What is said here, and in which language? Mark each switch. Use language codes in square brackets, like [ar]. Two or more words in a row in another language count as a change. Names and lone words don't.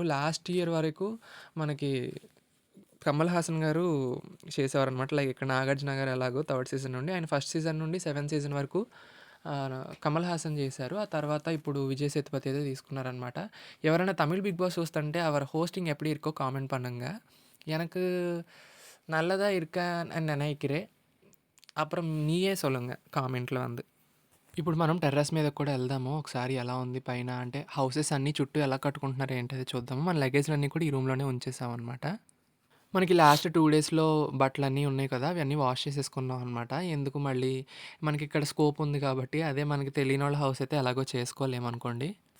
[en] last year [te] వరకు మనకి కమల్ హాసన్ గారు చేసేవారనమాట. లైక్ ఇక్కడ నాగార్జున గారు ఎలాగో [en] third season [te] నుండి, ఆయన [en] first season [te] నుండి [en] 7th season [te] వరకు కమల్ హాసన్ చేశారు. ఆ తర్వాత ఇప్పుడు విజయ్ సేతుపతి అయితే తీసుకున్నారనమాట. ఎవరైనా తమిళ్ బిగ్ బాస్ చూస్తుంటే [ta] அவர் ஹோஸ்டிங் எப்படி இருக்கோ காமெண்ட் பண்ணுங்க. எனக்கு நல்லதா இருக்கான்னு நினைக்கிறேன். அப்புறம் நீயே சொல்லுங்க కామెంట్లో வந்து. [te] ఇప్పుడు మనం టెర్రస్ మీద కూడా వెళ్దాము ఒకసారి. ఎలా ఉంది పైన అంటే హౌసెస్ అన్నీ చుట్టూ ఎలా కట్టుకుంటున్నారు ఏంటది చూద్దాము. మన లగేజ్లన్నీ కూడా ఈ రూమ్లోనే ఉంచేసామన్నమాట. మనకి [en] last 2 days [te] బట్టలన్నీ ఉన్నాయి కదా, అవన్నీ వాష్ చేసేసుకున్నాం అనమాట. ఎందుకు మళ్ళీ మనకిక్కడ స్కోప్ ఉంది కాబట్టి, అదే మనకి తెలియనోళ్ళ హౌస్ అయితే ఎలాగో చేసుకోలేమనుకోండి.